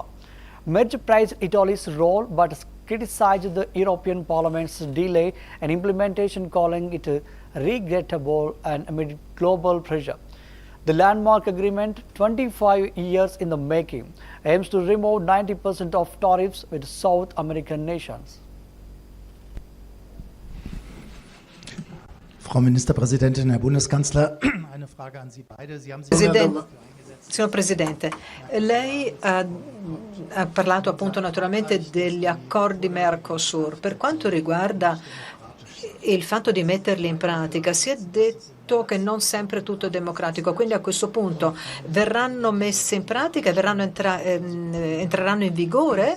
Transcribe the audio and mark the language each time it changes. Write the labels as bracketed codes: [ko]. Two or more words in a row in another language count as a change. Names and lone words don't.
[en] Merz praised Italy's role but criticized the European Parliament's delay in implementation, calling it regrettable and amid global pressure. The landmark agreement, 25 years in the making, aims to remove 90% of tariffs with South American nations. [de] Frau Ministerpräsidentin, Herr Bundeskanzler, eine Frage an Sie beide. Sie haben sich [it] Signor Presidente, lei ha parlato appunto naturalmente degli accordi Mercosur. Per quanto riguarda il fatto di metterli in pratica, si è detto che non sempre tutto è democratico, quindi a questo punto verranno messe in pratica, entreranno in vigore?